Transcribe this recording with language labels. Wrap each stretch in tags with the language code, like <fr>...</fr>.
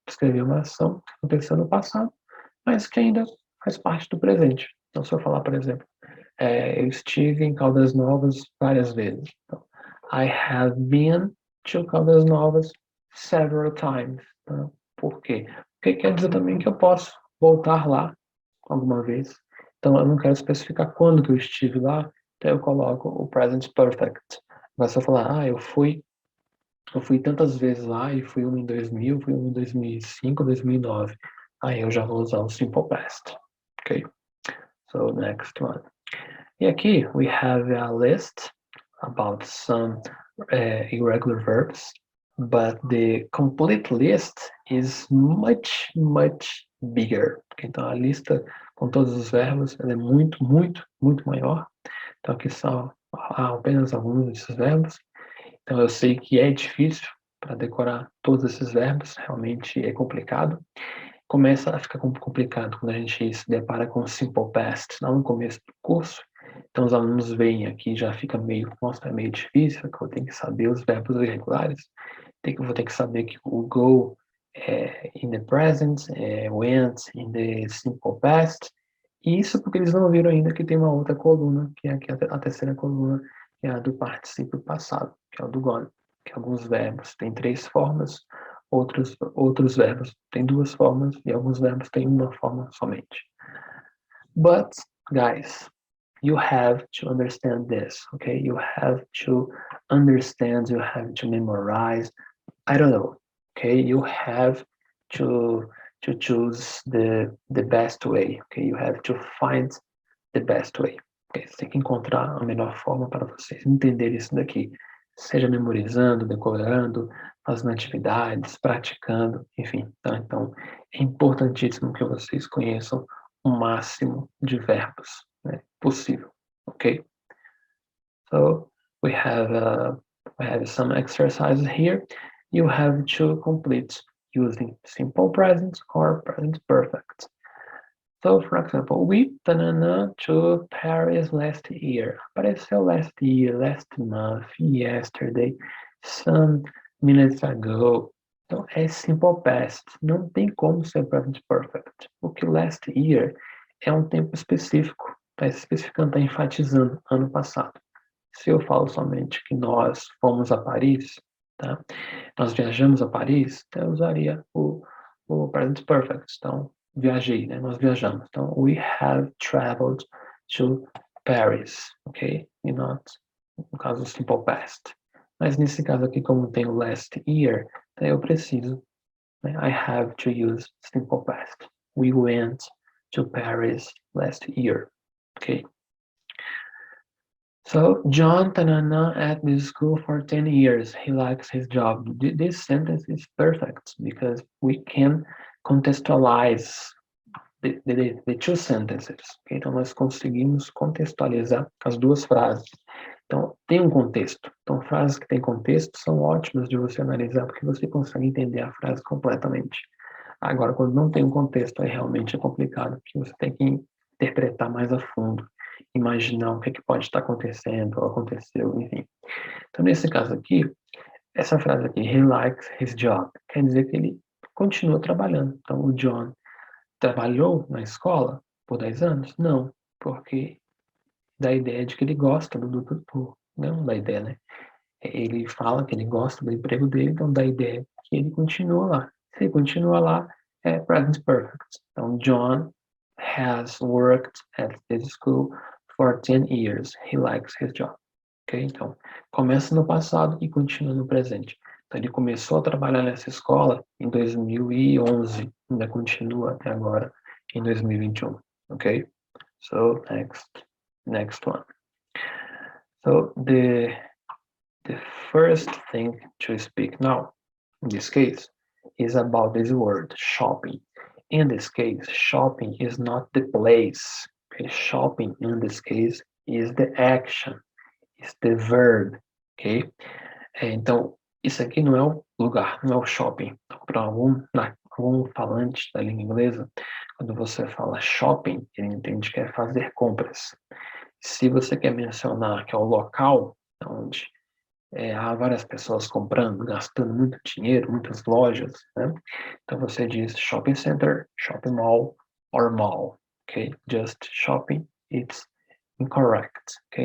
<pt>Descrever uma ação que aconteceu no passado, mas que ainda faz parte do presente. Então, se eu falar, por exemplo, eu estive em Caldas Novas várias vezes. Então,</pt> <en>I have been to Caldas Novas several times.</en> <pt>Tá? Por quê? Porque quer dizer também que eu posso voltar lá alguma vez. Então, eu não quero especificar quando que eu estive lá, então eu coloco o present perfect. Mas se eu falar, eu fui tantas vezes lá, e fui um em 2000, fui um em 2005, 2009. Aí eu já vou usar o simple past.</pt> <en>Ok? So, next one.</en> <pt>E aqui,</pt> <en>we have a list about some irregular verbs, but the complete list is much, much bigger.</en> <pt>Então, a lista com todos os verbos, ela é muito, muito, muito maior. Então, aqui só há apenas alguns desses verbos. Então, eu sei que é difícil para decorar todos esses verbos, realmente é complicado. Começa a ficar complicado quando a gente se depara com o simple past lá no começo do curso. Então os alunos veem aqui, já fica meio, nossa, é meio difícil, que eu tenho que saber os verbos irregulares, vou ter que saber que o go é</pt> <en>in the present, went in the simple past,</en> <pt>e isso porque eles não viram ainda que tem uma outra coluna, que é aqui a terceira coluna, que é a do particípio passado, que é o do gone, que alguns verbos têm 3 formas, outros verbos têm 2 formas, e alguns verbos têm uma forma somente.</pt> <en>But, guys, you have to understand this, okay? You have to understand, you have to memorize, I don't know, okay? You have to choose the best way, okay? You have to find the best way. Okay?</en> <pt>Você tem que encontrar a melhor forma para vocês entenderem isso daqui. Seja memorizando, decorando, fazendo atividades, praticando, enfim. Tá? Então, é importantíssimo que vocês conheçam o máximo de verbos, né, possível, ok?</pt> <en>So, we have some exercises here. You have to complete using simple present or present perfect. So, for example, we went to Paris last year.</en> <pt>Apareceu</pt> <en>last year, last month, yesterday, some minutes ago.</en> <pt>Então, é simple past. Não tem como ser present perfect. Porque last year é um tempo específico. Está especificando, está enfatizando ano passado. Se eu falo somente que nós fomos a Paris, tá? Nós viajamos a Paris, então eu usaria o present perfect. Então, viajei, né? Nós viajamos. Então,</pt> <en>we have traveled to Paris, ok?</en> <pt>E not, no caso, simple past. Mas nesse caso aqui, como tem o last year, então eu preciso, né?</pt> <en>I have to use simple past. We went to Paris last year, ok? So, John Tanana at this school for 10 years. He likes his job. This sentence is perfect because we can contextualize the two sentences. Okay?</en> <pt>Então, nós conseguimos contextualizar as duas frases. Então, tem um contexto. Então, frases que têm contexto são ótimas de você analisar porque você consegue entender a frase completamente. Agora, quando não tem um contexto, aí realmente é complicado, porque você tem que interpretar mais a fundo, imaginar o que, é que pode estar acontecendo, ou aconteceu, enfim. Então, nesse caso aqui, essa frase aqui,</pt> <en>he likes his job,</en> <pt>quer dizer que ele continua trabalhando. Então, o John trabalhou na escola por 10 anos? Não, porque dá a ideia de que ele gosta não dá ideia, né? Ele fala que ele gosta do emprego dele, então dá a ideia que ele continua lá. Se ele continua lá, é present perfect. Então,</pt> <en>John has worked at this school for 10 years.</en> <pt>He likes his job. Ok? Então, começa no passado e continua no presente. Então, ele começou a trabalhar nessa escola em 2011, ainda continua até agora em 2021.</pt> <en>Ok? So, next one. So, the first thing to speak now, in this case, is about this word, shopping. In this case, shopping is not the place. Okay? Shopping, in this case, is the action, is the verb. Ok?</en> <pt>Então, isso aqui não é o lugar, não é o shopping. Então, para algum falante da língua inglesa, quando você fala shopping, ele entende que é fazer compras. Se você quer mencionar que é o local onde há várias pessoas comprando, gastando muito dinheiro, muitas lojas, né? Então você diz shopping center, shopping mall, or mall, ok?</pt> <en>Just shopping, it's incorrect, ok?</en>